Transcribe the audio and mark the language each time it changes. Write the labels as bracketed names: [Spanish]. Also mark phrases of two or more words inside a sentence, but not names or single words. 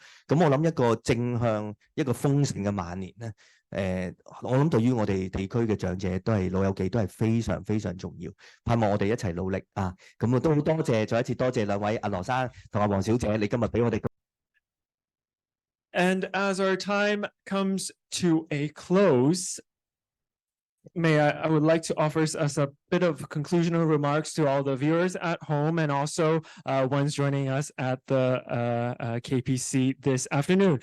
[Cantonese] 咁我諗一個正向一個豐盛嘅晚年咧，我諗對於我哋地區嘅長者都係老友記都係非常非常重要。盼望我哋一齊努力咁都好多謝，再一次多謝兩位阿羅生同阿黃小姐，你今日俾我哋 [English] And as our time comes to a close, I would like to offer us a bit of conclusional remarks to all the viewers at home and also ones joining us at the KPC this afternoon.